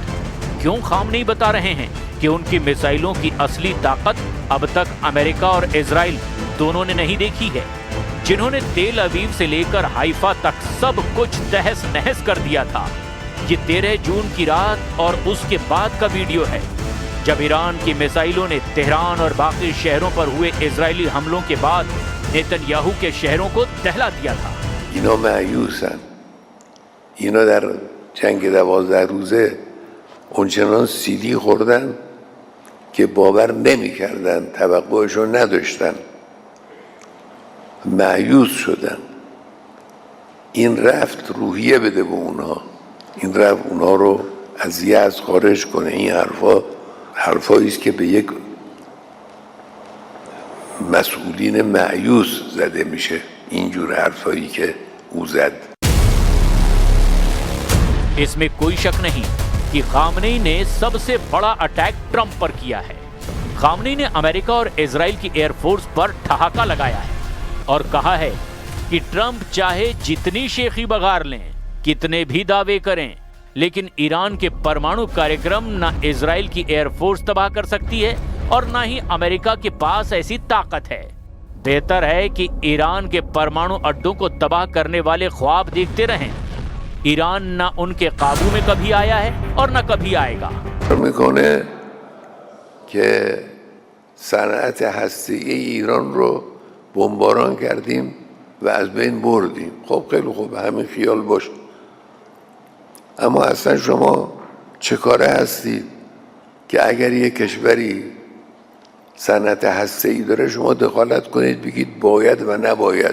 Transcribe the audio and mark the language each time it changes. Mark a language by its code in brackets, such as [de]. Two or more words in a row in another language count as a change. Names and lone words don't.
[hi] क्यों खामनेई बता रहे हैं कि उनकी मिसाइलों की असली ताकत अब तक अमेरिका और इजराइल दोनों ने नहीं देखी है, जिन्होंने तेल अवीव से लेकर हाइफा तक सब कुछ तहस नहस कर दिया था। ये 13 जून की रात और उसके बाद का वीडियो है, जब ईरान की मिसाइलों ने तेहरान और बाकी शहरों पर हुए इजरायली हमलों के बाद नेतन्याहू के शहरों को दहला दिया था। [fa] اینا مایوسن. اینا در جنگ 12 روزه اونچنان سیلی خوردن که باور نمی‌کردن، توقعشون نداشتن، مایوس شدن. این رفت روحیه بده به اونها، این رفت اونها رو از یأس خارج کنه. این حرفایی است که به یک مسئولین مایوس زده میشه، اینجور حرفایی که او زد. [hi] इसमें कोई शक नहीं कि खामनेई ने सबसे बड़ा अटैक ट्रंप पर किया है। खामनेई ने अमेरिका और इजराइल की एयरफोर्स पर ठहाका लगाया है और कहा है कि ट्रंप चाहे जितनी शेखी बगार लें, कितने भी दावे करें, लेकिन ईरान के परमाणु कार्यक्रम न इजराइल की एयरफोर्स तबाह कर सकती है और न ही अमेरिका के पास ऐसी ताकत है। बेहतर है कि ईरान के परमाणु अड्डों को तबाह करने वाले ख्वाब देखते रहें। ईरान न उनके काबू में कभी आया है और न कभी आएगा। [fa] میکنه که صنعت هسته‌ای ایران رو بمباران کردیم و از بین بردیم. خب خیلی خوب، همین خیال باشه. اما اصلا شما چه کاره هستید که اگر یک کشوری صنعت هسته‌ای داره شما دخالت کنید بگید باید و نباید؟